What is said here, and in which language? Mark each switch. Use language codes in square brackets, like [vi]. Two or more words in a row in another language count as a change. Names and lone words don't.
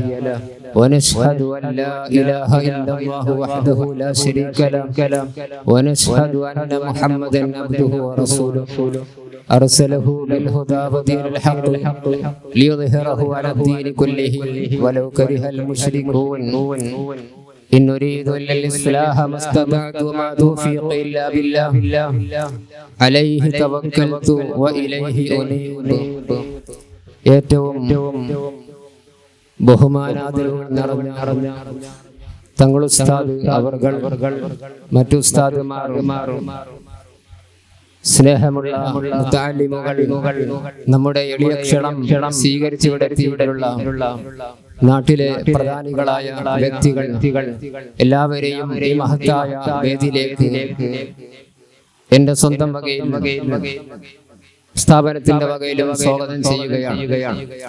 [ar] ونشهد أن لا إله إلا الله وحده لا شريك له ونشهد أن محمدا عبده ورسوله أرسله بالهدى ودين الحق ليظهره على الدين كله ولو كره المشركون. إن نريد إلا الإصلاح ما استطعت وما توفيقي إلا بالله عليه توكلت وإليه أنيب. [ml] ഏറ്റവും ബഹുമാനാദരവുകൾ നിറഞ്ഞ തങ്ങൾ ഉസ്താദ് അവർകൾ മറ്റു ഉസ്താദുമാർ, സ്നേഹമുള്ള മുതഅല്ലിമുകൾ, നമ്മുടെ എളിയ ക്ഷണം സ്വീകരിച്ചിവിടെ എത്തിയിട്ടുള്ള നാട്ടിലെ പ്രധാനികളായ വ്യക്തികൾ എല്ലാവരെയും ഈ മഹത്തായ വേദിയിലേക്ക് എന്റെ സ്വന്തം വകയിൽ സ്ഥാപനത്തിന്റെ വകയിലും സ്വാഗതം ചെയ്യുകയാണ്.